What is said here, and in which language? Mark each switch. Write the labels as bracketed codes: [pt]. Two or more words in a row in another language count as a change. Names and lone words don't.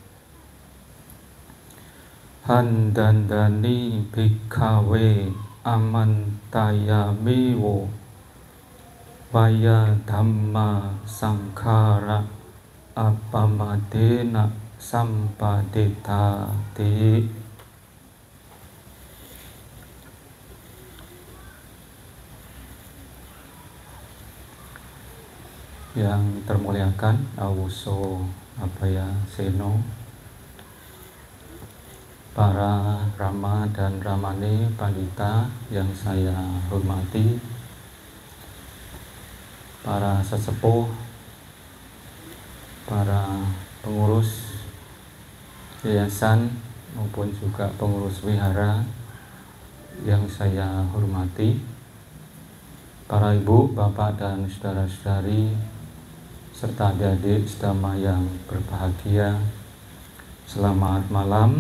[pi] Handandani bhikkhave amantayamiwo vaya dhamma sankhara apamadena sampadetati. [id] Yang termuliakan Awuso Abhaya Seno, para Rama dan Ramani Pandita yang saya hormati, para sesepuh, para pengurus yayasan maupun juga pengurus wihara yang saya hormati, para ibu, bapak dan saudara-saudari serta adik-adik sedama yang berbahagia, selamat malam.